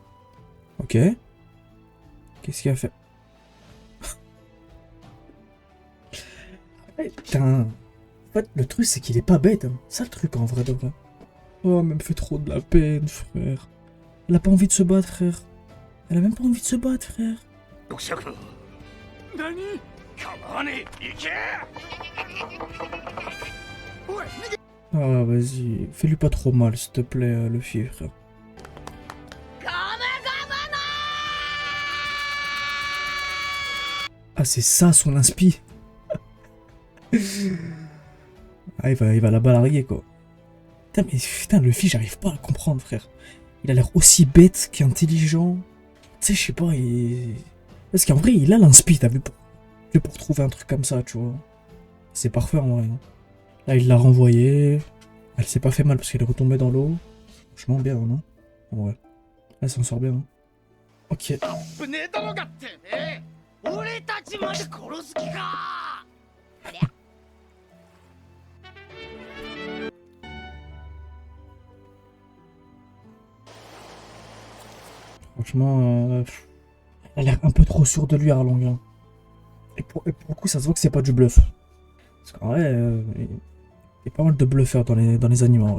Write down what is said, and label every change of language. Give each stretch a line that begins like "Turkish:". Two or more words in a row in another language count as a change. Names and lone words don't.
French: Ok. Qu'est-ce qu'il a fait? Putain. En fait, le truc, c'est qu'il est pas bête. Hein. Ça, le truc, en vrai de vrai. Oh, mais elle me fait trop de la peine, frère. Elle a pas envie de se battre, frère. Elle a même pas envie de se battre, frère.
Japanese: 読者君何構わねえ行け
French: Ah, vas-y. Fais-lui pas trop mal, s'il te plaît, Luffy, frère.
Japanese: ガメガメの
French: Ah, c'est ça, son inspi. Ah, il va la balarguer, quoi. Putain, mais putain, Luffy, j'arrive pas à le comprendre, frère. Il a l'air aussi bête qu'intelligent. Tu sais, je sais pas, parce qu'en vrai, il a l'inspi, t'as vu, pour trouver un truc comme ça, tu vois. C'est parfait, en vrai. Hein. Là, il l'a renvoyé. Elle s'est pas fait mal parce qu'elle est retombée dans l'eau. Franchement, bien, non? En vrai. Elle s'en sort bien. Hein. Ok.
Japanese: 危ねえだろがってね俺たちまで殺す気か。
French: Franchement, elle a l'air un peu trop sûre de lui, Arlong. Hein. Et pour le coup, ça se voit que c'est pas du bluff. Parce qu'en vrai, il y a pas mal de bluffeurs dans les animaux, en vrai.